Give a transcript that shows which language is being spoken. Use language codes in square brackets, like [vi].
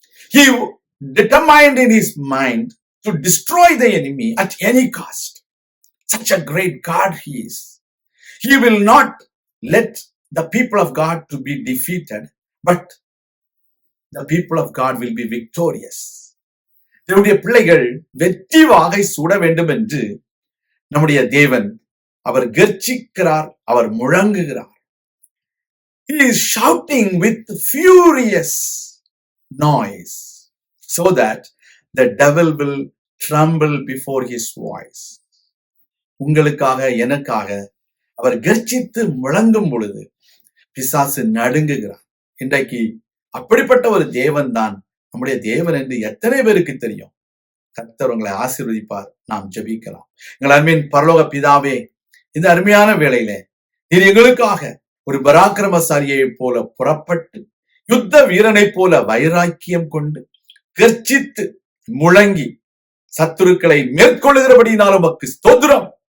[en] He determined in his mind to destroy the enemy at any cost. Such a great God he is. He will not let the people of God to be defeated, but the people of God will be victorious. [ta] நம்முடைய பிள்ளைகள் வெற்றி வாகை சூட வேண்டும் என்று நம்முடைய தேவன் அவர் கர்ச்சிக்கிறார், அவர் முழங்குகிறார். [en] He is shouting with furious noise so that the devil will tremble before his voice. [ta] உங்களுக்காக எனக்காக அவர் கர்ச்சித்து முழங்கும் பொழுது பிசாசு நடுங்குகிறார். இன்றைக்கு அப்படிப்பட்ட ஒரு தேவன் தான் நம்முடைய தேவன் என்று எத்தனை பேருக்கு தெரியும்? கர்த்தர் உங்களை ஆசீர்வதிப்பார். நாம் ஜெபிக்கலாம். எங்கள் அருமையின் பரலோக பிதாவே, இந்த அருமையான வேளையில நீர் எங்களுக்காக ஒரு பராக்கிரமசாலியை போல புறப்பட்டு யுத்த வீரனை போல வைராக்கியம் கொண்டு கர்ச்சித்து முழங்கி சத்துருக்களை மேற்கொள்ளுகிறபடினாலும் உமக்கு ஸ்தோத்திரம்.